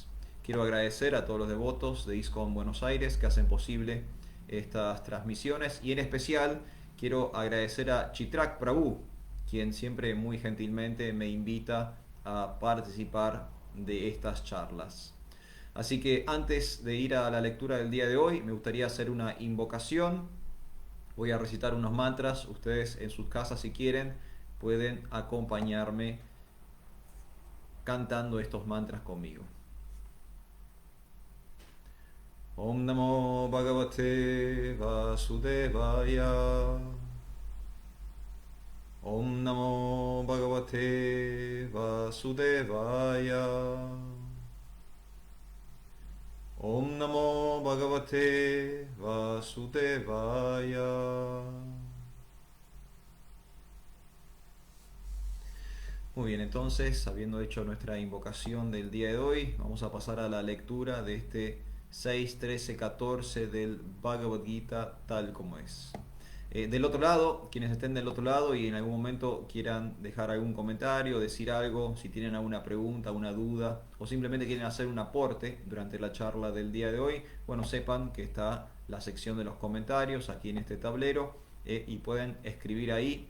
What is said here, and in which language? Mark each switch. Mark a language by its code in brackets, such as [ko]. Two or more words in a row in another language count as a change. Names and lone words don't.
[es] Quiero agradecer a todos los devotos de ISKCON Buenos Aires que hacen posible estas transmisiones y en especial quiero agradecer a Chitrak Prabhu, quien siempre muy gentilmente me invita a participar de estas charlas. Así que antes de ir a la lectura del día de hoy, me gustaría hacer una invocación. Voy a recitar unos mantras. Ustedes en sus casas, si quieren, pueden acompañarme cantando estos mantras conmigo. [sa] Om Namo Bhagavate Vasudevaya. Om Namo Bhagavate Vasudevaya. Om Namo Bhagavate Vasudevaya. [es] Muy bien, entonces, habiendo hecho nuestra invocación del día de hoy, vamos a pasar a la lectura de este 6, 13, 14 del Bhagavad Gita tal como es. Del otro lado, quienes estén del otro lado y en algún momento quieran dejar algún comentario, decir algo, si tienen alguna pregunta, una duda o simplemente quieren hacer un aporte durante la charla del día de hoy, bueno, sepan que está la sección de los comentarios aquí en este tablero y pueden escribir ahí.